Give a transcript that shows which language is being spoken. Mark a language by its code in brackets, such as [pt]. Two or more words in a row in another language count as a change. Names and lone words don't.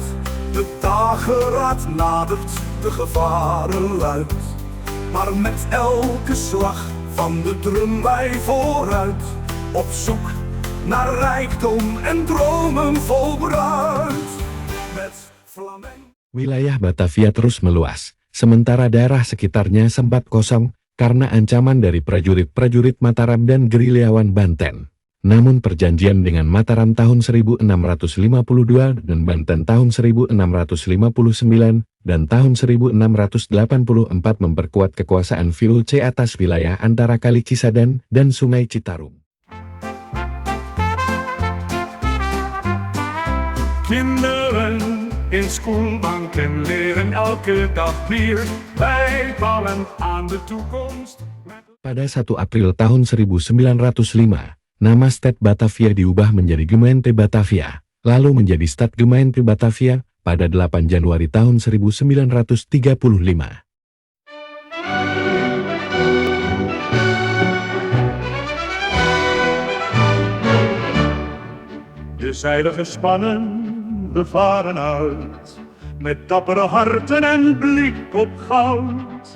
[nl] De dageraad nadert, de gevaren luidt. Maar met elke slag van de drum wij vooruit. Op zoek naar rijkdom en dromen vol bruid. Met flamenco. [id] Wilayah Batavia terus meluas, sementara daerah sekitarnya sempat kosong karena ancaman dari prajurit-prajurit Mataram dan gerilyawan Banten. Namun perjanjian dengan Mataram tahun 1652 dan Banten tahun 1659 dan tahun 1684 memperkuat kekuasaan VOC atas wilayah antara Kali Cisadane dan Sungai Citarum. [nl] Kinderen in schoolbanken leren elke dag meer, wij bouwen aan de toekomst. [id] Pada 1 April tahun 1905, nama Stad Batavia diubah menjadi Gemeente Batavia, lalu menjadi Stad Gemeente Batavia pada 8 Januari tahun 1935. [nl] De zeilen gespannen, we varen uit, met dappere harten en blik op goud.